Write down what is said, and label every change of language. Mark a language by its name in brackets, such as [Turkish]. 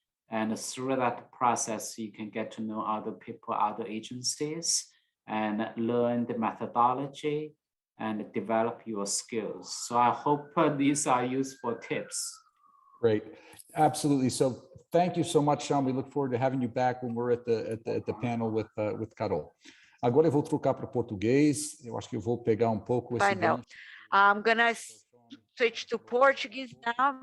[English] And through that process, you can get to know other people, other agencies, and learn the methodology and develop your skills. So I hope these are useful tips. Great, absolutely. So thank you so much, Sean. We look forward to having you back when we're at the panel with Carol. [Portuguese] Agora eu vou trocar para o português. Eu acho que eu vou pegar pouco esse gancho. [English] I'm gonna switch to Portuguese now.